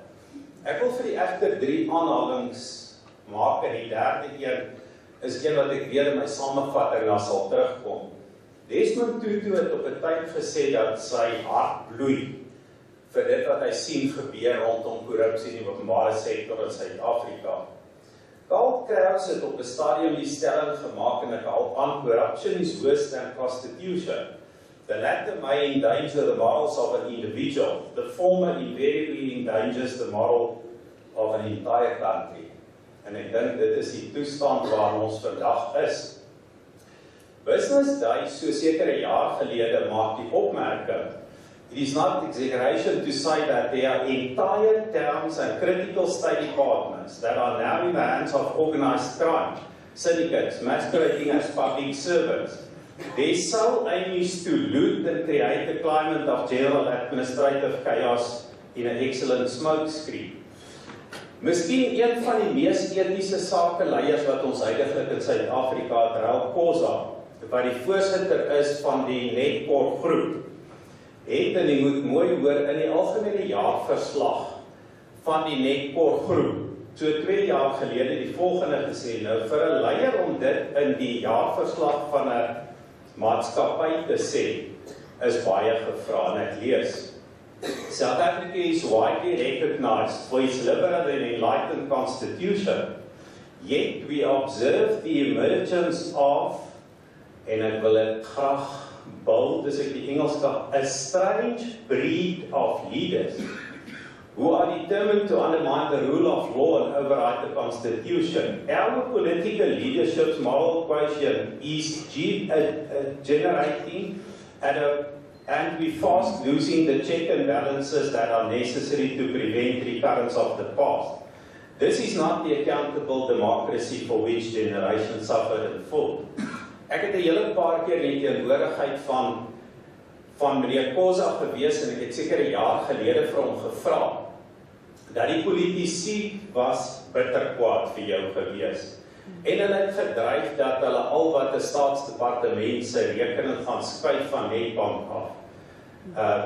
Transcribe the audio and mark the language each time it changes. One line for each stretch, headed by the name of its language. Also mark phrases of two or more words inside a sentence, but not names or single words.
Afrikaans: Ek wil vir die egter 3 aanhalings maak, en die derde een is een wat ek weer in my samevatting na sal terugkom. Desmond Tutu het op 'n tyd gesê dat sy hart bloei vir dit wat hy sien gebeur rondom korrupsie in die openbare sektor in Suid-Afrika. Karl Kraus het op 'n stadium die stelling gemaak en ek haal aan:
English: corruption is worse than prostitution. The latter may endanger the morals of an individual. The former invariably endangers the moral of an entire country.
Afrikaans: En ek dink dit is die toestand waar ons vandag is. Business Day, so seker 'n jaar gelede, maak die opmerking:
English: it is not exaggeration to say that there are entire towns and critical state departments that are now in the hands of organized crime, syndicates masquerading as public servants. Their sole aim is to loot and create a climate of general administrative chaos in an excellent smokescreen.
Afrikaans: Miskien een van die mees etiese sakeleiers wat ons huidiglik in Suid-Afrika het, Ralph Khoza, wat die voorsitter is van die Netcor groep, het, en jy moet mooi hoor, in die algemene jaarverslag van die Netcor groep, so 2 jaar gelede die volgende gesê, nou vir 'n leier om dit in die jaarverslag van 'n maatskappy te sê, is baie gevra, en ek lees.
English: South Africa is widely recognized for its liberal and enlightened constitution, yet we observe the emergence of,
Afrikaans: en ek wil dit graag bold, as ek die Engels kan,
English: a strange breed of leaders who are determined to undermine the rule of law and override the constitution. Our political leadership's moral quotient is generating and we fast losing the check and balances that are necessary to prevent recurrence of the past. This is not the accountable democracy for which generations suffered and fought.
Afrikaans: Ek het 'n hele paar keer in die teenwoordigheid van meneer Kosa gewees, en ek het seker 'n jaar gelede vir hom gevra, dat die politici was bitter kwaad vir jou gewees. En hulle het gedreig dat hulle al wat 'n staatsdepartement se rekening gaan skuif van Netbank af.